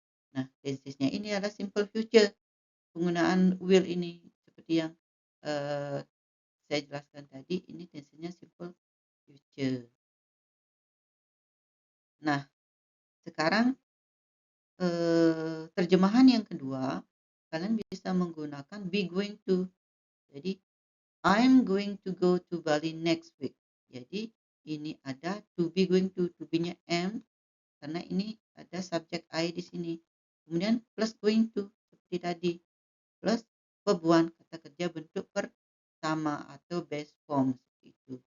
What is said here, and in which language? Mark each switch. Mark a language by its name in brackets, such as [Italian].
[Indonesian] Nah, tensesnya ini adalah simple future. Penggunaan will ini seperti yang saya jelaskan tadi, ini tensesnya simple future. Nah, sekarang terjemahan yang kedua, kalian bisa menggunakan be going to. [English] Jadi, I'm going to go to Bali next week. [Indonesian] Jadi, ini ada to be going to be-nya am, karena ini ada subjek I di sini. Kemudian plus going to, seperti tadi. Plus verb one, kata kerja bentuk pertama atau base form, seperti itu.